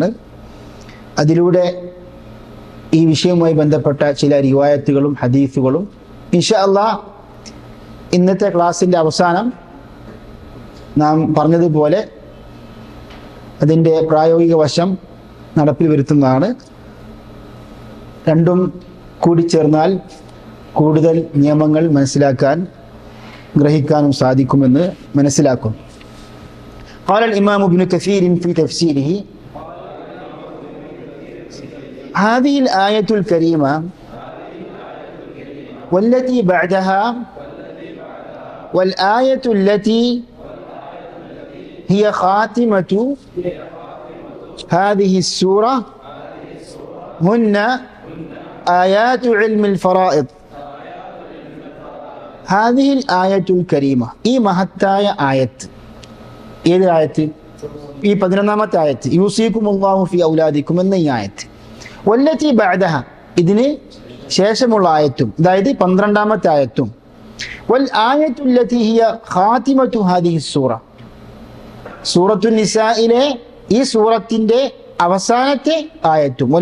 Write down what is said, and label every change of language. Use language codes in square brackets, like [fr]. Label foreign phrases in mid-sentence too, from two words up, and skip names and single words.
[ml] അതിലൂടെ ഈ വിഷയവുമായി ബന്ധപ്പെട്ട ചില റിവായത്തുകളും ഹദീസുകളും [ar] إن شاء الله [ml] ഇന്നത്തെ ക്ലാസ്സിൻ്റെ അവസാനം നാം പറഞ്ഞതുപോലെ അതിൻ്റെ പ്രായോഗിക വശം നടപ്പിൽ വരുത്തുന്നതാണ്. രണ്ടും കൂടിച്ചേർന്നാൽ കൂടുതൽ നിയമങ്ങൾ മനസ്സിലാക്കാൻ ഗ്രഹിക്കാനും സാധിക്കുമെന്ന് മനസ്സിലാക്കും. [ar] قال الإمام ابن كثير في تفسيره هذه الآية الكريمة والتي بعدها والآية التي هي خاتمة هذه السورة هن آيات علم الفرائض. هذه الآية الكريمة [ml] ഈ മഹത്തായ ആയത്ത് ഏത് ആയത്ത്? ഈ 11ാമത്തെ ആയത്ത് [ar] يوصيكم الله في أولادكم [ml] എന്ന ഈ ആയത്ത്. [ar] والتي بعدها [ml] ഇതിന് ശേഷമുള്ള ആയത്തും, അതായത് 12ാമത്തെ ആയത്തും. [ar] والآية التي هي خاتمة هذه السورة [ml] സൂറത്തുൻ നിസായിലെ ഈ സൂറത്തിന്റെ അവസാനത്തെ ആയത്തും.